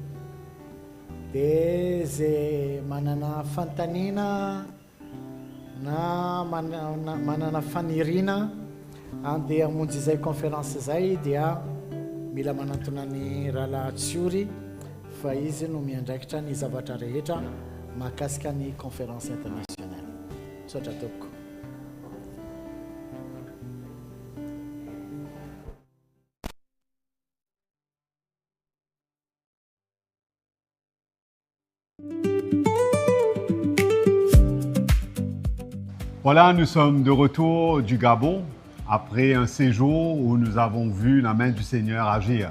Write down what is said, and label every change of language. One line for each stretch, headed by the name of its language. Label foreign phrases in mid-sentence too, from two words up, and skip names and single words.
Malagasy: dia zay manana fantanina na manana fanirina andeha hamonjy izay conférence zay dia mila manantona ny rahalahy Tsiory fa izy no miandraikitra ny zavatra rehetra mahakasika ny
French: conférence internationale.
Malagasy: Tsotra toko.
French: Voilà, nous sommes de retour du Gabon après un séjour où nous avons vu la main du Seigneur agir.